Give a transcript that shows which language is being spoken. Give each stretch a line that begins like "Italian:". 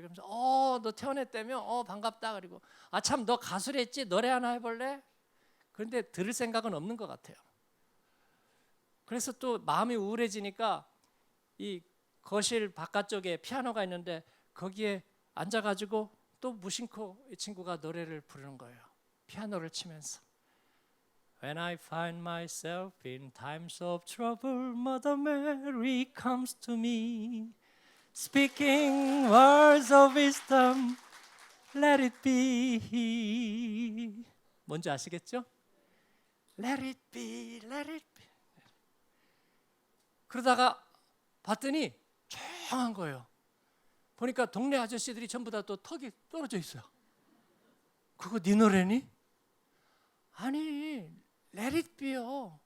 Korean: 그러면서 너 퇴원했다며? 반갑다. 그리고 참 너 가수랬지? 노래 하나 해볼래? 그런데 들을 생각은 없는 것 같아요. 그래서 또 마음이 우울해지니까 이 거실 바깥쪽에 피아노가 있는데 거기에 앉아가지고 또 무심코 이 친구가 노래를 부르는 거예요. 피아노를 치면서
English: When I find myself in times of trouble, Mother Mary comes to me, speaking words of wisdom, let it be.
Korean: 뭔지 아시겠죠?
English: Let it be, let it be.
Korean: 그러다가 봤더니 조용한 거예요. 보니까 동네 아저씨들이 전부 다 또 턱이 떨어져 있어요. 그거 네 노래니? 아니, Let it be요.